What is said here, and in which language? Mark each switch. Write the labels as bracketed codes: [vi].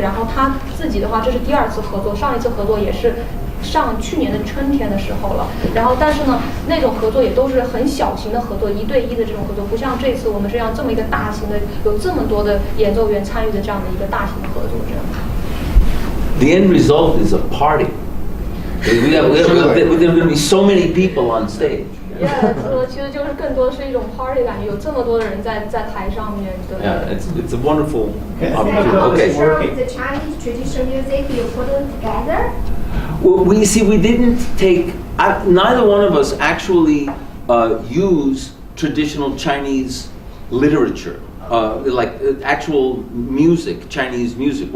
[zh] 然后他自己的话，这是第二次合作，上一次合作也是去年的春天的时候了。然后但是呢，那种合作也都是很小型的合作，1对1的这种合作，不像这次我们这么一个大型的，有这么多的演奏员参与的这样的一个大型的合作这样。 [en] The end result is a party. There's going to be so many people on stage. [zh] 其实就是更多是一种 party 感觉，有这么多的人在台上面。对。 [en] Yeah, it's a wonderful opportunity. Okay. The Chinese traditional music, you put them together. Well, we didn't take. Neither one of us actually use traditional Chinese literature, actual music, Chinese music.